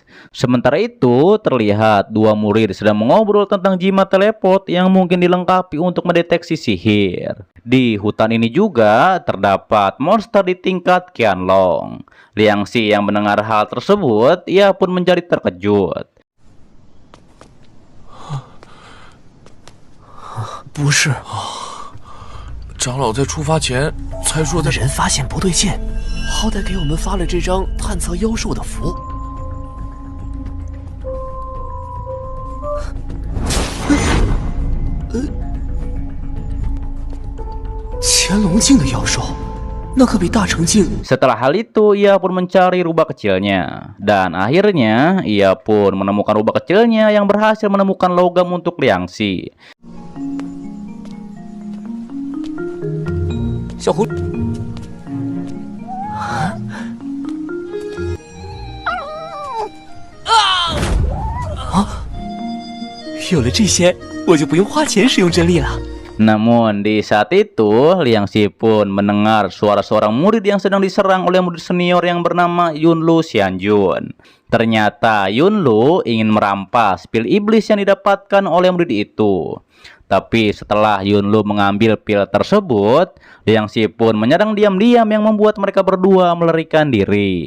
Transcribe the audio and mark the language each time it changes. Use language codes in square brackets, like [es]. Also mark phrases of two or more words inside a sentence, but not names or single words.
[id] Sementara itu terlihat dua murid sedang mengobrol tentang jimat teleport yang mungkin dilengkapi untuk mendeteksi sihir. Di hutan ini juga terdapat monster di tingkat Qianlong. Liangxi yang mendengar hal tersebut, ia pun menjadi terkejut. [zh] 不是，长老在出发前才说的。人发现不对劲，好歹给我们发了这张探测妖兽的符。乾隆境的妖兽，那可比大成境。 [id] Setelah hal itu, ia pun mencari rubah kecilnya. Dan akhirnya, ia pun menemukan rubah kecilnya yang berhasil menemukan logam untuk Liangxi. [zh] 小狐，有了这些，我就不用花钱使用真力了。 [id] Namun di saat itu, Liangxi pun mendengar suara seorang murid yang sedang diserang oleh murid senior yang bernama Yunlu Xianjun. Ternyata Yunlu ingin merampas pil iblis yang didapatkan oleh murid itu. Tapi setelah Yunlu mengambil pil tersebut, Liangxi pun menyerang diam-diam yang membuat mereka berdua melarikan diri.